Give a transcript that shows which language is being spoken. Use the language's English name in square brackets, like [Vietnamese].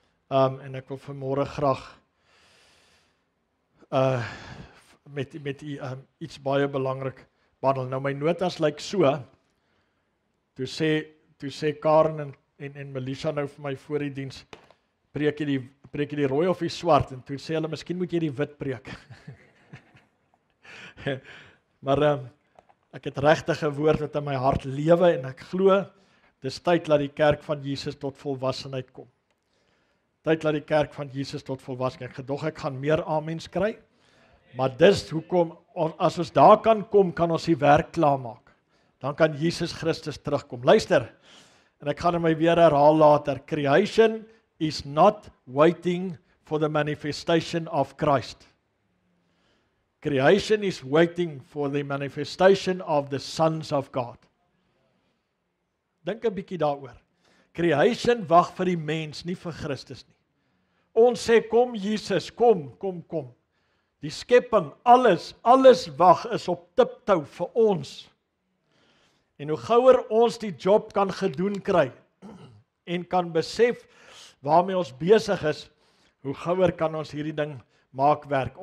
[Afrikaans] En ek wil vanmôre graag met iets baie belangrik behandel. Nou my notas lyk so. Toe sê Karen en Melissa nou vir my voor die diens, preek jy die rooi of die swart, en toe sê hulle, miskien moet jy die wit preek. Maar ek het regtig 'n woord wat in my hart lewe, en ek glo, dis tyd dat die kerk van Jesus tot volwassenheid kom. Tyd dat die kerk van Jesus tot volwassenheid. Gedog ek gaan meer amens kry, maar dis hoekom, as ons daar kan kom, kan ons die werk klaarmaak. Dan kan Jesus Christus terugkom. Luister, en ek gaan hom weer herhaal later. [English] Creation is not waiting for the manifestation of Christ. Creation is waiting for the manifestation of the sons of God. [Afrikaans] Dink 'n bietjie daaroor. Creation wag vir die mens, nie vir Christus nie. Ons sê, kom Jesus, kom. Die skepping, alles wag, is op tiptou vir ons. En hoe gouer ons die job kan gedoen kry, en kan besef waarmee ons besig is, hoe gouer kan ons hierdie ding maak werk.